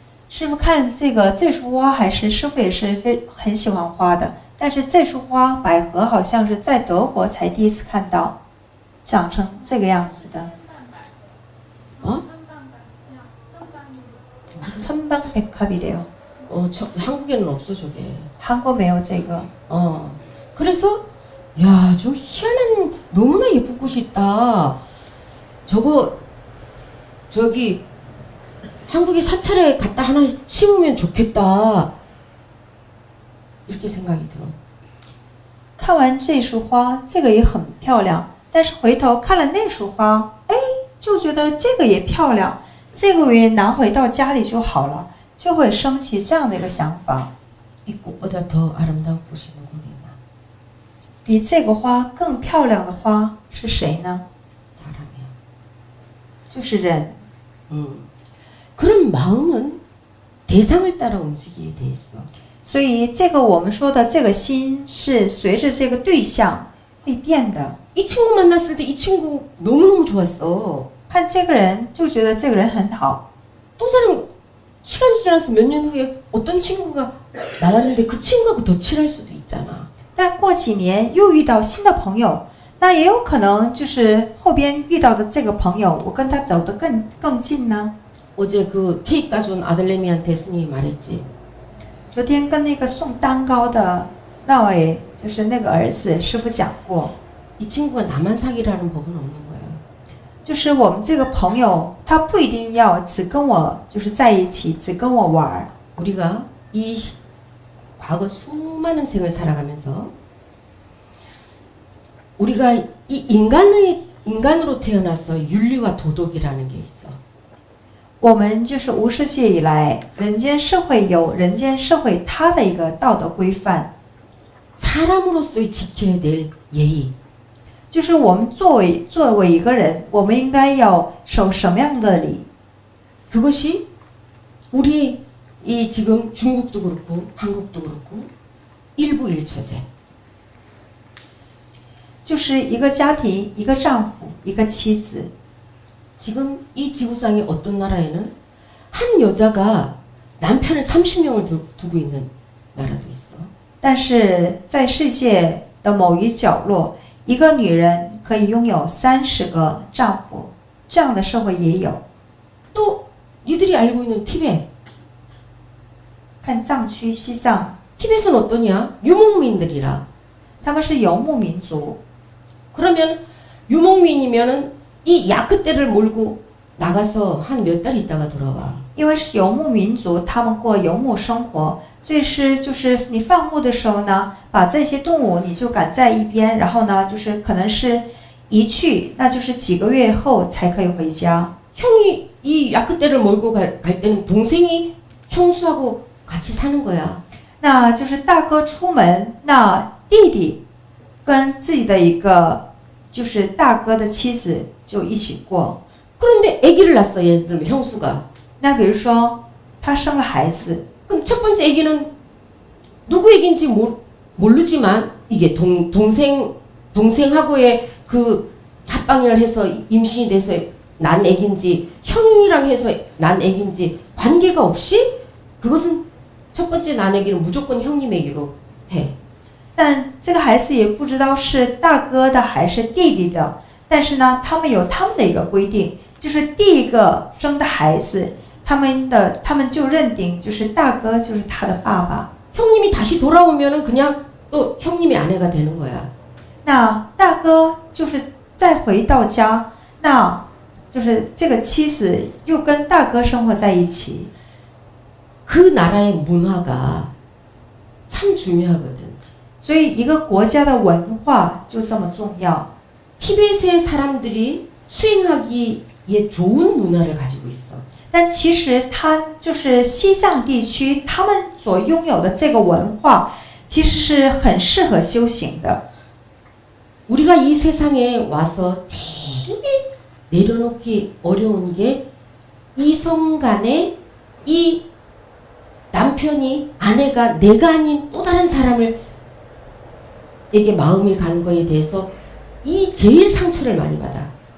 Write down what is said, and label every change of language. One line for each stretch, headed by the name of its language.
Chinese: 师傅看这个这束花，还是师傅也是很喜欢花的，但是这束花百合好像是在德国才第一次看到，长成这个样子的。 어?
Korean: 천방백합이래요. 한국에는 없어 저게.
Chinese: 한국 没有这个。
Korean: 그래서 야, 저 희한한 너무나 예쁜 꽃이 있다. 저거 저기 한국에 사찰에 갖다 하나 심으면 좋겠다. 이렇게 생각이 들어.
Chinese: 看完这束花，这个也很漂亮，但是回头看了那束花，哎，就觉得这个也漂亮，这个我也拿回到家里就好了，就会升起这样的一个想法。
Korean: 이 꽃보다 더 아름다운 꽃이 누구 있나?
Chinese: 比这个花更漂亮的花是谁呢？
Korean: 사람이야.
Chinese: 就是人。
Korean: 그런 마음은 대상을 따라 움직이게 돼 있어.
Chinese: 所以这个我们说的这个心是随着这个对象会变的。
Korean: 이 친구 만났을 때 이 친구 너무너무 좋았어.
Chinese: 看这个人就觉得这个人很好，
Korean: 또 다른 시간이 지나서 몇 년 후에 어떤 친구가 나왔는데 그 친구하고 더 친할 수도 있잖아.
Chinese: 但过几年又遇到新的朋友，那也有可能就是后边遇到的这个朋友，我跟他走得更近呢。
Korean: 어제 그 케이크 가져온 아들내미한테 스님이 말했지.
Chinese: 昨天跟那个送蛋糕的那位，就是那个儿子，师傅讲过，
Korean: 이 친구가 나만 사귀라는 법은 없는 거야.
Chinese: 就是我们这个朋友，他不一定要只跟我就是在一起，只跟我玩儿。
Korean: 우리가 과거 수많은 생을 살아가면서 우리가 이 인간으로 태어나서 윤리와 도덕이라는 게 있어.
Chinese: 我们就是无世界以来，人间社会有人间社会它的一个道德规范，
Korean: 사람으로서의 지켜야 될 예의.
Chinese: 就是我们作为一个人，我们应该要守什么样的礼？
Korean: 그것이 우리 이 지금 중국도 그렇고 한국도 그렇고 일부 일처제.
Chinese: 就是一个家庭，一个丈夫，一个妻子。
Korean: 지금 이 지구상의 어떤 나라에는 한 여자가 남편을 30명을 두고 있는 나라도 있어.
Chinese: 但是在世界的某一角落，一个女人可以拥有30个丈夫，这样的社会也有。
Korean: 또 니들이 알고 있는 티베트.
Chinese: 看藏区、西藏，
Korean: 티베트는 어떠냐? 유목민들이라.
Chinese: 他们是游牧民族。
Korean: 그러면 유목민이면은 이 야크떼를 몰고 나가서 한 몇 달 있다가 돌아와.
Chinese: 因为是游牧民族，他们过游牧生活，所以就是你放牧的时候呢，把这些动物你就赶在一边，然后呢，就是可能是一去，那就是几个月后才可以回家。
Korean: 형이 이 야크떼를 몰고 갈 때는 동생이 형수하고 같이 사는 거야.
Chinese: 那就是大哥出门，那弟弟跟自己的一个就是大哥的妻子就一起过。
Korean: 그런데 아기를 낳았어. 예를 들면 형수가.
Chinese: 那比如说他生了孩子，
Korean: 그럼 첫 번째 아기는 누구 아기인지 모르지만 이게 동생하고의 그 합방을 해서 임신이 돼서 난 아기인지 형이랑 해서 난 아기인지 관계가 없이 그것은 첫 번째 난 아기는 무조건 형님 아기로 해.
Chinese: 但这个孩子也不知道是大哥的还是弟弟的，但是呢，他们有他们的一个规定，就是第一个生的孩子，他们就认定就是大哥就是他的爸爸。
Korean: 형님이 다시 돌아오면은 그냥 또 형님의 아내가 되는 거야.
Chinese: 那大哥就是再回到家，那就是这个妻子又跟大哥生活在一起。
Korean: 그 나라의 문화가 참 중요하거든.
Chinese: 所以一个国家的文化就这么重要。
Korean: 티베트의 사람들이 수행하기에 좋은 문화를 가지고 있어.
Chinese: 但其实它就是西藏地区，他们所拥有的这个文化，其实是很适合修行的。
Korean: 우리가 이 세상에 와서 제일 내려놓기 어려운 게 이성 간에 이 남편이 아내가 내가 아닌 또 다른 사람을 에게 마음이 간 거에 대해서 이 제일 상처를 많이 받아.